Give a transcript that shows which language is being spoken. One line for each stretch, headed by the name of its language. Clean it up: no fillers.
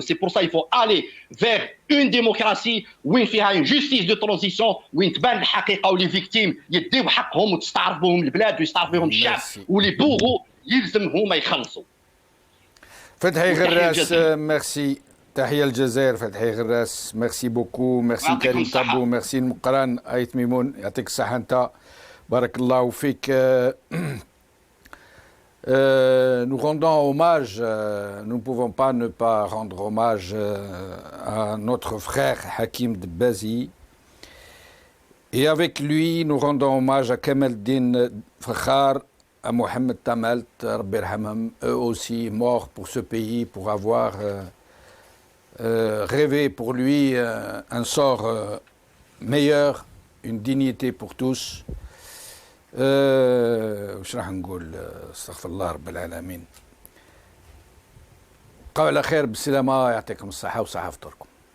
French: سي بور سا يفو الي فيغ اون ديموكراسي
Arabic: وين فيها
French: اون جوستيس دو ترانزيسيون،
Arabic: وين تبان الحقيقه ولي فيكتيم يديو حقهم وتستعرف بهم البلاد ويستعرف بهم الشعب، ولي بوغو يلزم هما يخلصوا. فتحي غراس ميرسي. تحية الجزائر فتحي غراس. ميرسي بوكو. ميرسي كريم طابو. ميرسي المقران ايت ميمون يعطيك الصحة انت، بارك الله فيك.
French: Nous rendons hommage, nous ne pouvons pas ne pas rendre hommage à notre frère Hakim Dbazi. Et avec lui, nous rendons hommage à Kamel Din Fakhar, à Mohamed Tamalt, Rabbi Yarhamhum, eux aussi morts pour ce pays, pour avoir rêvé pour lui un sort meilleur, une dignité pour tous.
Arabic: وش راح نقول؟ استغفر الله رب العالمين. قبل خير بالسلامة، يعطيكم الصحة وصحة فطوركم.